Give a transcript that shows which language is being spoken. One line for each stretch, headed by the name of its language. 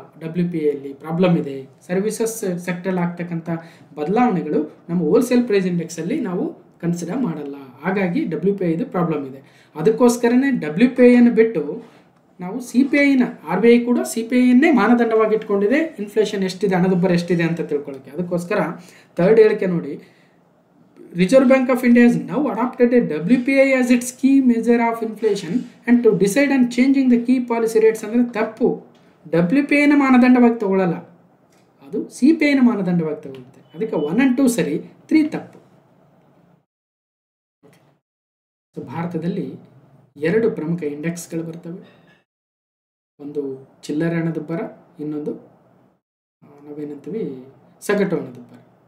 Kannada: WPIಯಲ್ಲಿ problem ಇದೆ. Services sector ಆಗ್ತಕ್ಕಂಥ ಬದಲಾವಣೆಗಳು ನಮ್ಮ ಹೋಲ್ಸೇಲ್ ಪ್ರೈಸ್ ಇಂಡೆಕ್ಸಲ್ಲಿ ನಾವು ಕನ್ಸಿಡರ್ ಮಾಡಲ್ಲ. ಹಾಗಾಗಿ WPI ಇದು ಪ್ರಾಬ್ಲಮ್ ಇದೆ. ಅದಕ್ಕೋಸ್ಕರನೇ WPIಯನ್ನು ಬಿಟ್ಟು ನಾವು CPIನ, RBI ಕೂಡ CPIಯನ್ನೇ ಮಾನದಂಡವಾಗಿ ಇಟ್ಕೊಂಡಿದೆ. ಇನ್ಫ್ಲೇಷನ್ ಎಷ್ಟಿದೆ, ಹಣದುಬ್ಬರ ಎಷ್ಟಿದೆ ಅಂತ ತಿಳ್ಕೊಳ್ಳೋಕ್ಕೆ. ಅದಕ್ಕೋಸ್ಕರ ಥರ್ಡ್ ಹೇಳಿಕೆ ನೋಡಿ,
English: Reserve Bank of India has now adopted a WPI as its key measure of inflation and to decide on changing the key policy rates
Kannada: ಅಂದರೆ ತಪ್ಪು. WPIನ ಮಾನದಂಡವಾಗಿ ತಗೊಳ್ಳಲ್ಲ, ಅದು CPIನ ಮಾನದಂಡವಾಗಿ ತಗೊಳುತ್ತೆ. ಅದಕ್ಕೆ 1 and 2 ಸರಿ, 3 ತಪ್ಪು. ಸೊ ಭಾರತದಲ್ಲಿ 2 ಪ್ರಮುಖ ಇಂಡೆಕ್ಸ್ಗಳು ಬರ್ತವೆ. ಒಂದು ಚಿಲ್ಲರೆ ಹಣದುಬ್ಬರ, ಇನ್ನೊಂದು ನಾವೇನಂತೀವಿ ಸಗಟು ಹಣದುಬ್ಬರ.